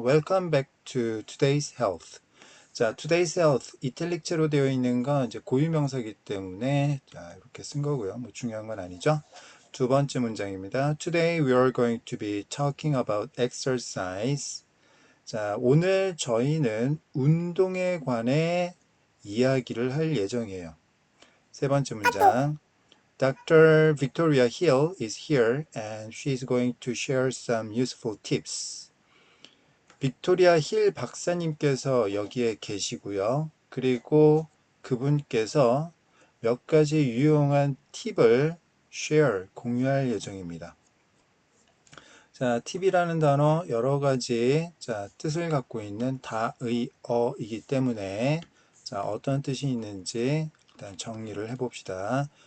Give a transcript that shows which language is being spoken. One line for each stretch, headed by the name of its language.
English: Welcome back to today's health. 자, today's health.
Korean: 이탈릭체로 되어 있는 건 이제 고유명사이기 때문에 자, 이렇게 쓴 거고요. 뭐 중요한 건 아니죠. 두 번째 문장입니다.
English: Today we are going to be talking about exercise.
Korean: 자, 오늘 저희는 운동에 관해 이야기를 할 예정이에요. 세 번째 문장. Dr.
English: Victoria Hill is here and she is going to share some useful tips.
Korean: 빅토리아 힐 박사님께서 여기에 계시고요. 그리고 그분께서 몇 가지 유용한 팁을 share, 공유할 예정입니다. 자, 팁이라는 단어 여러 가지 뜻을 갖고 있는 다의어이기 때문에 어떤 뜻이 있는지 일단 정리를 해봅시다.